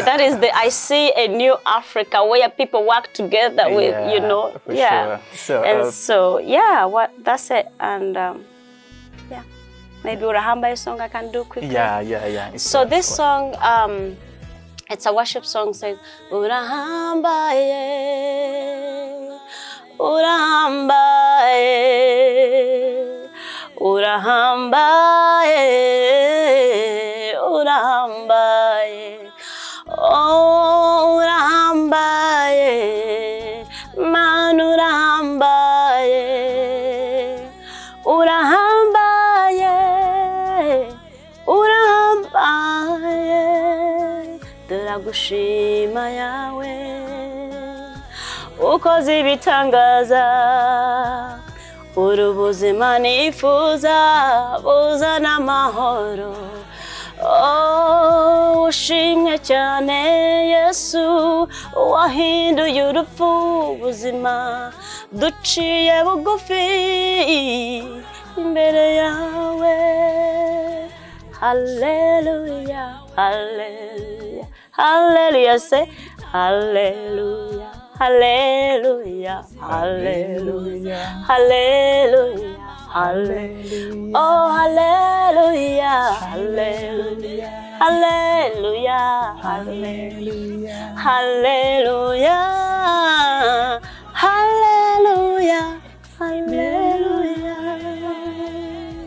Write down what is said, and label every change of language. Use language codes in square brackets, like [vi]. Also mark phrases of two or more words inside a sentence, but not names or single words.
[en] That is I see a new Africa where people work together with, you know. For sure. So, that's it. And yeah, maybe Urahamba song I can do quickly. Yeah. So this song, it's a worship song, says, [rw] Urahamba ye, Urahamba ye, Urahamba ye, Urahamba ye, oh Urahamba ye, man Urahamba ye, Urahamba ye, Urahamba ye, turagushima yawe, ukoze ibitangaza, urubuzima nifuza buzana amahoro. Oh, ushimwe cyane Yesu, wahinduye urupfu ubuzima, duciye bugufi imbere yawe. [en] Hallelujah, hallelujah, hallelujah, say hallelujah, hallelujah, hallelujah, hallelujah, hallelujah, oh hallelujah, hallelujah, hallelujah, hallelujah, hallelujah, hallelujah, hallelujah.